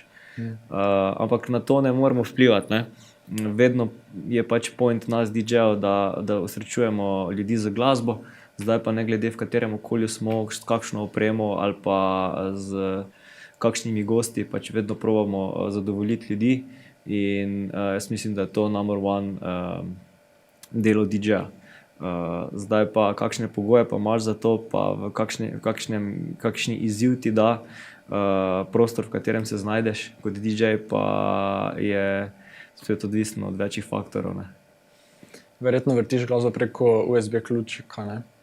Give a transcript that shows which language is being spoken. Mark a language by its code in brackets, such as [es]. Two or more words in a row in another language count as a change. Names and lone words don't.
[sl] Ampak na to ne moremo vplivati, ne? Vedno je pač point nas DJ-ev, da osrečujemo ljudi z glasbo, zdaj pa ne glede v katerem okolju smo, s kakšno opremo ali pa z kakšnimi gosti, pač vedno probamo zadovoljiti ljudi in jaz mislim, da je to [en] number one [sl] delo DJ-ja. Zdaj pa kakšne pogoje pa imaš za to, pa v kakšni izziv ti da prostor, v katerem se znajdeš kot DJ, pa je svet odvisno od večjih faktorov, ne. Verjetno vrtiš glasbo preko USB ključika, ne?